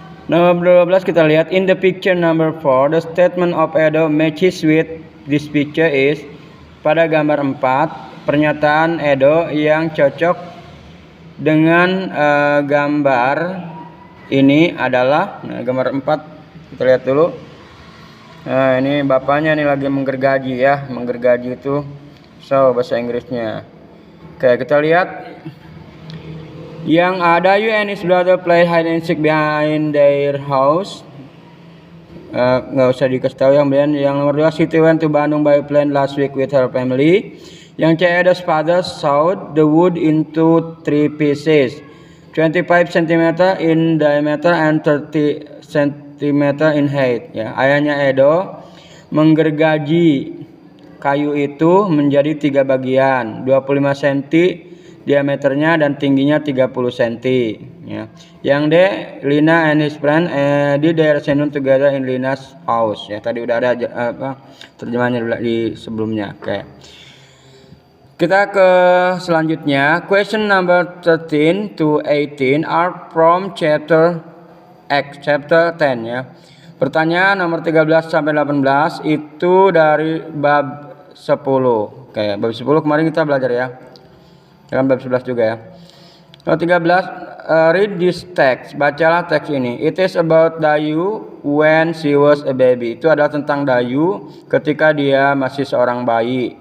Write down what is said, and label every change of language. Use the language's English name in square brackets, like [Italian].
[Indonesian] Nomor 12 kita lihat [English] in the picture number 4, the statement of Edo matches with this picture is, [Indonesian] pada gambar 4, pernyataan Edo yang cocok dengan gambar ini adalah, nah, gambar 4 kita lihat dulu. Nah, ini bapaknya nih lagi menggergaji ya. Menggergaji itu bahasa Inggrisnya. Oke, kita lihat. Yang ada [English] you and his brother play hide and seek behind their house. [Indonesian] Nggak usah dikasih tahu. Yang nomor 2, [English] Siti went to Bandung by plane last week with her family. [Indonesian] Yang C, [English] Edo's father sawed the wood into 3 pieces, 25 cm in diameter and 30 cm in height ya. [Indonesian] Ayahnya Edo menggergaji kayu itu menjadi 3 bagian, 25 cm diameternya dan tingginya 30 cm ya. Yang D, [English] Lina and his friend did their assignment together in Lina's house ya. [Indonesian] Tadi udah ada terjemahannya di sebelumnya. Oke. Kita ke selanjutnya. [English] Question number 13 to 18 are from chapter 10 ya. [Indonesian] Pertanyaan nomor 13 sampai 18 itu dari bab 10. Oke, bab 10 kemarin kita belajar ya. Dalam bab 11 juga ya. Nomor 13, [English] read this text. [Indonesian] Bacalah teks ini. [English] It is about Dayu when she was a baby. [Indonesian] Itu adalah tentang Dayu ketika dia masih seorang bayi.